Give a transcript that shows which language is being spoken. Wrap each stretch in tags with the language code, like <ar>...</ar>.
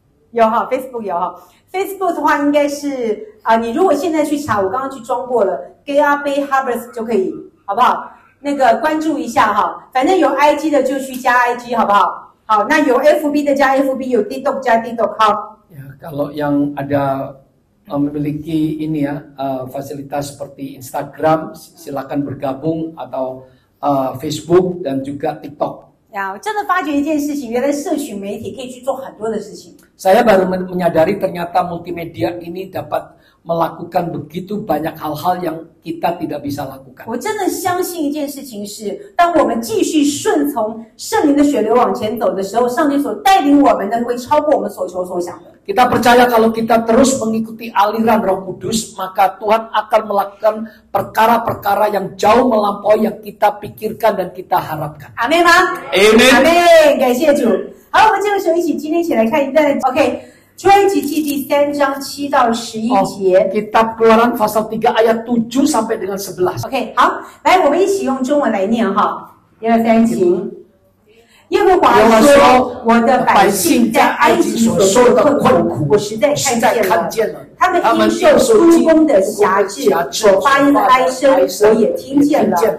<zh>有Facebook 有Facebook 的话应该是你如果现在去查，我刚刚去装过了 GAB Harvest 就可以，好不好？那个关注一下反正有 IG 的就去加 IG 好不好？好，那有 FB 的加 FB， 有 TikTok 加 TikTok 好。</zh> <id>Ya, kalau yang ada memiliki ini ya fasilitas seperti Instagram, silakan bergabung atau Facebook dan juga TikTok.</id> <zh>我真的发觉一件事情，原来社群媒体可以去做很多的事情。</zh> <id>Saya baru menyadari ternyata multimedia ini dapat melakukan begitu banyak hal-hal yang kita tidak bisa lakukan.</id> <zh>我真的相信一件事情是，当我们继续顺从圣灵的血流往前走的时候，上帝所带领我们的会超过我们所求所想的。</zh> <id>Kita percaya kalau kita terus mengikuti aliran Roh Kudus, maka Tuhan akan melakukan perkara-perkara yang jauh melampaui yang kita pikirkan dan kita harapkan.</id> <zh>阿们吗？</zh> <id>Amen.</id> <zh>阿们，感谢主。好，我们这个时候今天一起来看一段 OK， 出埃及记第3章7到11节。</zh> <id>Kitab Keluaran pasal 3 ayat 7 sampai dengan 11.</id> <zh>OK， 好，来，我们一起用中文来念1、2、3，请。耶和华说：“我的百姓在埃及所受的困苦，我实在看见了。他们因受督工的辖制所发音的哀声，我也听见了。</zh>